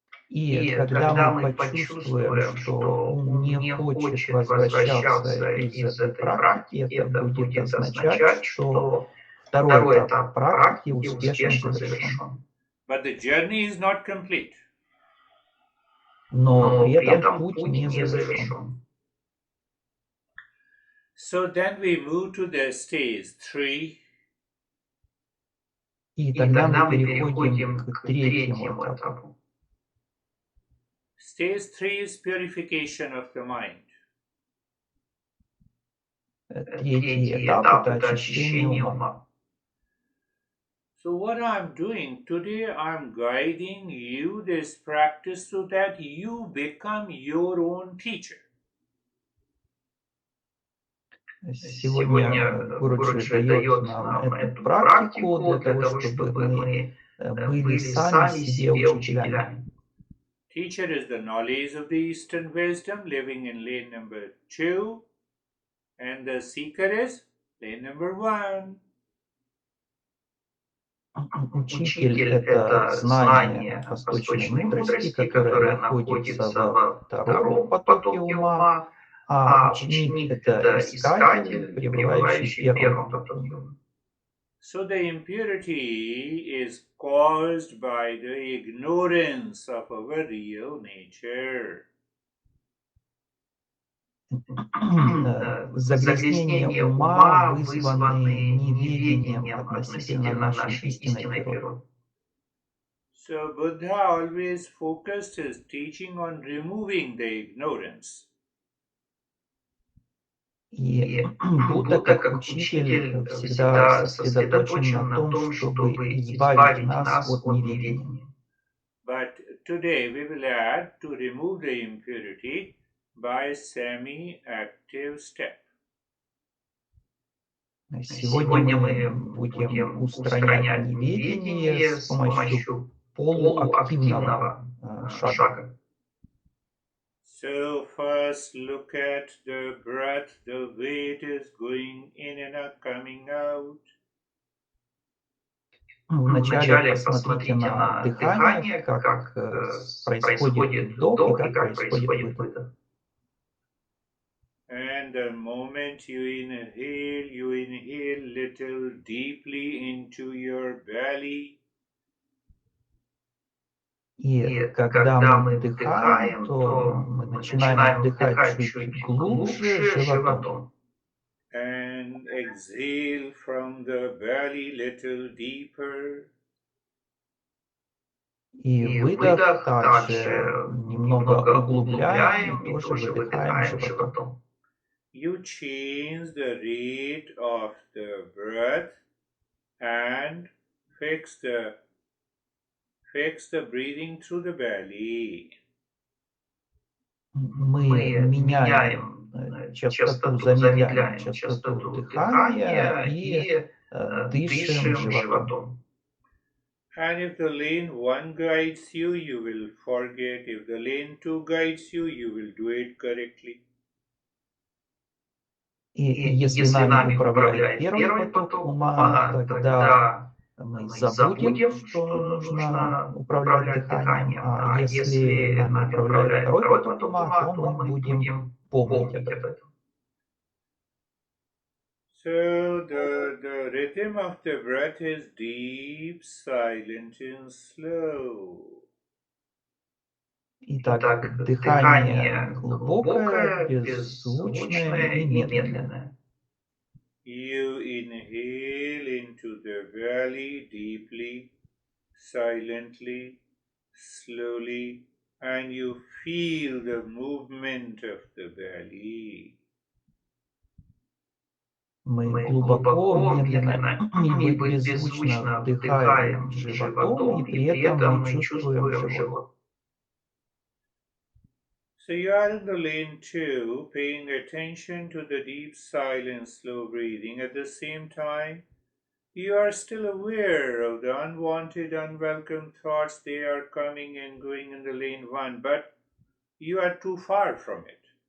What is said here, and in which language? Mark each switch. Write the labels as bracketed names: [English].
[Russian] И когда мы почувствуем, что ум не хочет возвращаться из этой практики, это будет означать, что второй этап практики успешно завершен. [English] But the journey is not complete. [Russian] Но при этом путь не завершен. [English] So then we move to the stage 3. [Russian] И тогда мы переходим к третьему этапу. [English] Stage 3 is purification of the mind. [Russian] Третий этап – это очищение ума. [English] So what I'm doing today, I'm guiding you this practice so that you become your own teacher. [Russian] Сегодня Гуру дает нам эту практику для того, чтобы мы были сами себе учителями. [English] Teacher is the knowledge of the Eastern wisdom living in lane number 2, and the seeker is lane number 1. [Russian] Учитель – это знание восточной мудрости, которое находится во втором потоке ума, а ученик – это искатель, пребывающий в первом потоке ума. [English] So the impurity is caused by the ignorance of our real nature. [Russian] Загрязнения ума вызваны неведением относительно нашей истинной природы. [English] So Buddha always focused his teaching on removing the ignorance. [Russian] И Будда, как учитель, всегда сосредоточен на том, чтобы избавить нас от неведения. [English] But today we will add to remove the impurity by semi-active step. [Russian] Сегодня мы будем устранять неведение с помощью полуактивного шага. [English] So first look at the breath, the way it is going in and out, coming out. [Russian] Вначале посмотрите на дыхание, как происходит вдох и как происходит выдох. [English] And the moment you inhale little deeply into your belly. [Russian] И когда мы вдыхаем, то мы начинаем вдыхать чуть глубже животом. [English] And exhale from the belly little deeper. [Russian] И выдох также немного углубляем и тоже выдыхаем животом. [English] You change the rate of the breath and fix the breathing through the belly. [Russian] Мы меняем частоту, замедляем частоту дыхания и дышим животом. [English] And if the lane 1 guides you, you will forget. If the lane 2 guides you, you will do it correctly. [Russian] И если нами управляет первый поток ума, тогда мы забудем, что нужно управлять дыханием, а если нами управляет второй поток ума, то мы будем помнить об этом. [English] So the rhythm of the breath is deep, silent and slow. [Russian] Итак, дыхание глубокое, беззвучное и медленное. [English] You inhale into the belly deeply, silently, slowly, and you feel the movement of the belly. [Russian] Мы глубоко, медленно и беззвучно вдыхаем животом, и при этом мы чувствуем живот. [English] So you are in the lane 2, paying attention to the deep, silent, slow breathing. At the same time, you are still aware of the unwanted, unwelcome thoughts. They are coming and going in the lane 1, but you are too far from it.